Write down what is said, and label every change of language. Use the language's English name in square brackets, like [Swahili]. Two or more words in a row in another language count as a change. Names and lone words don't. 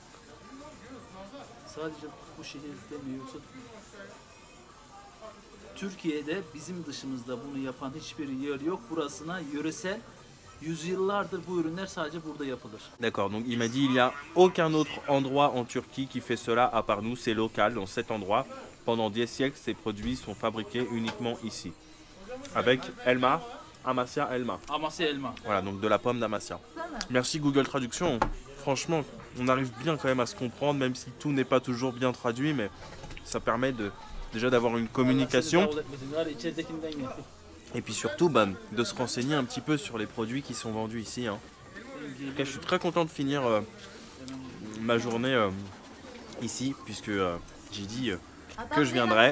[Turkish] Sadece bu şehirde mi yoksa Türkiye'de bizim dışımızda bunu yapan hiçbir yer yok. Burasına yöresel yüzyıllardır bu ürünler sadece burada yapılır. [French] D'accord, donc il m'a dit il n'y a aucun autre endroit en Turquie qui fait cela à part nous, c'est local dans cet endroit. Pendant des siècles, ces produits sont fabriqués uniquement ici. Avec Elma, Amasya Elma. [Turkish] Amasya elma. [French] Voilà, donc de la pomme d'Amasya. Merci Google Traduction. Franchement, on arrive bien quand même à se comprendre, même si tout n'est pas toujours bien traduit, mais ça permet déjà d'avoir une communication. [Turkish] Allah seni davul etmesin. Var ya, içeridekinden getir. [French] Et puis surtout de se renseigner un petit peu sur les produits qui sont vendus ici. En tout cas, je suis très content de finir ma journée ici, puisque j'ai dit que je viendrais.